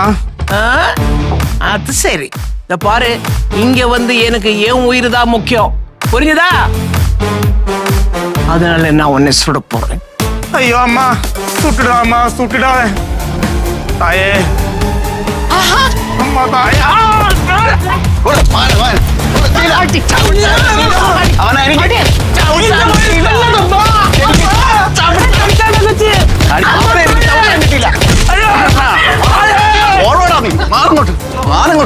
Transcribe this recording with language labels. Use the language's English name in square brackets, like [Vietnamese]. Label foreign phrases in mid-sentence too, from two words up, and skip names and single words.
[Tamil] ஆ? அது சரி. இந்த பாரு, இங்க வந்து எனக்கு என் உயிர் தான் முக்கியம், புரிஞ்சுதா? அதனால நான் உன்னை சுட போறேன். ஐயோ அம்மா சுட்டுடாதம்மா சுட்டுடாதே. தாயே அம்மா தாயே. [Malayalam] കൊടു, മാറ്, മാറ്. കൊടു, തീരെ. അവനെ എനിക്ക് ഓടോടാ നീ. മാറങ്ങോട്ട്, മാറങ്ങോട്ട്.